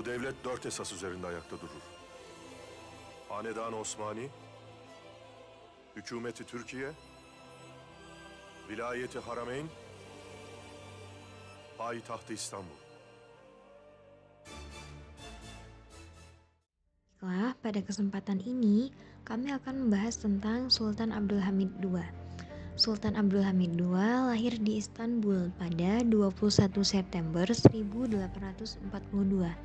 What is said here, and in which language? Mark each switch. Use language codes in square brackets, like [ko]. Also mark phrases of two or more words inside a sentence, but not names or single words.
[tr] Devlet dört esas üzerinde ayakta durur. Hanedan-ı Osmani, Hükümeti Türkiye, Vilayeti Harameyn, Payitahtı İstanbul. [id] Baiklah, pada kesempatan ini kami akan membahas tentang Sultan Abdul Hamid II. Sultan Abdul Hamid II lahir di Istanbul pada 21 September 1842.